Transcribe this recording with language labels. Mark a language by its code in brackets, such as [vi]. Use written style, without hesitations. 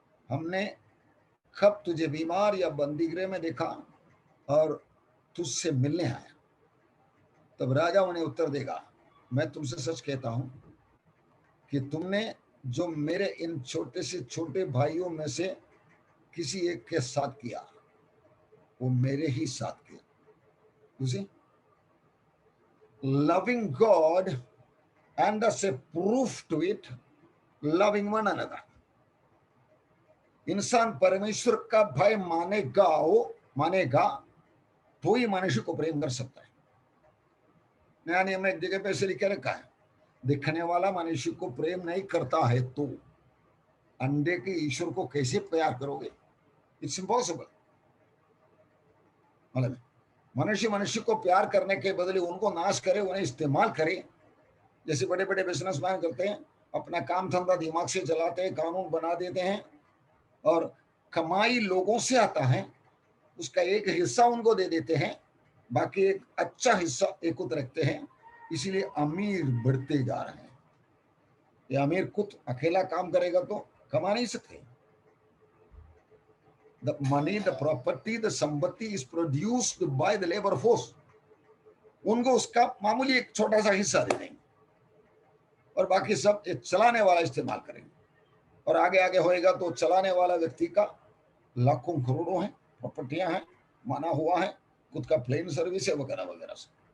[hi] हमने कब तुझे बीमार या बंदीगृह में देखा और तुझसे मिलने आया? तब राजा उन्हें उत्तर देगा, मैं तुमसे सच कहता हूं कि तुमने जो मेरे इन छोटे से छोटे भाइयों में से किसी एक के साथ किया, वो मेरे ही साथ किया। [en] You see? Loving God and as a proof to it, loving one another. [hi] इंसान परमेश्वर का भय मानेगा तो ही मनुष्य को प्रेम कर सकता है। नया नियम में एक जगह पे ऐसे लिखे रखा है, दिखने वाला मनुष्य को प्रेम नहीं करता है तो अंडे के ईश्वर को कैसे प्यार करोगे? [en] It's impossible. [hi] मतलब मनुष्य को प्यार करने के बदले उनको नाश करे, उन्हें इस्तेमाल करे, जैसे बड़े बड़े बिजनेसमैन करते हैं, अपना काम धंधा दिमाग से चलाते हैं, कानून बना देते हैं और कमाई लोगों से आता है, उसका एक हिस्सा उनको दे देते हैं, बाकी एक अच्छा हिस्सा एकत्र रखते हैं, इसीलिए अमीर बढ़ते जा रहे हैं। ये अमीर खुद अकेला काम करेगा तो कमा नहीं सकते। [en] The money, the property, the sampatti is produced by the labor force. [hi] उनको उसका मामूली एक छोटा सा हिस्सा दे देंगे और बाकी सब एक चलाने वाला इस्तेमाल करेंगे। और आगे आगे होएगा तो चलाने वाला व्यक्ति का लाखों करोड़ों है, प्रॉपर्टियां हैं, माना हुआ है, खुद का प्लेन सर्विस है, वगैरह वगैरह से।